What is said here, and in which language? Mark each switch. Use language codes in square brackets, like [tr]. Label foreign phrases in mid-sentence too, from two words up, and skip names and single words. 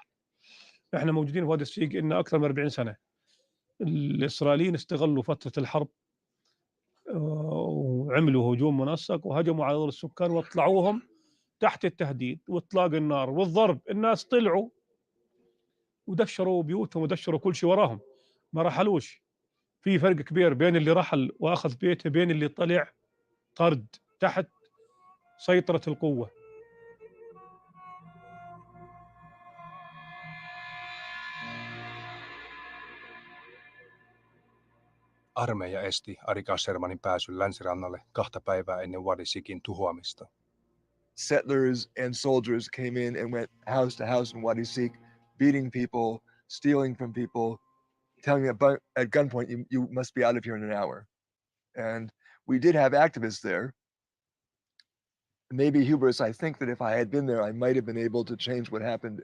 [ar] إحنا موجودين في وادي السيق إلنا أكثر من 40 سنة. الإسرائيليين استغلوا فترة الحرب وعملوا هجوم منسق وهجموا على هذول السكان واطلعوهم تحت التهديد واطلاق النار والضرب. الناس طلعوا ودشروا بيوتهم ودشروا كل شيء وراهم، ما رحلوش. في فرق كبير بين اللي رحل واخذ بيته بين اللي طلع طرد تحت سيطرة القوة. [fi] Armeija esti Ari Kassermanin pääsyn länsirannalle 2 päivää ennen Wadi Sikin tuhoamista. [en] Settlers and soldiers came in and went house to house in Wadi Sik, beating people, stealing from people, telling them at gunpoint, you must be out of here in an hour. And we did have activists there. Maybe hubris, I think that if I had been there, I might have been able to change what happened.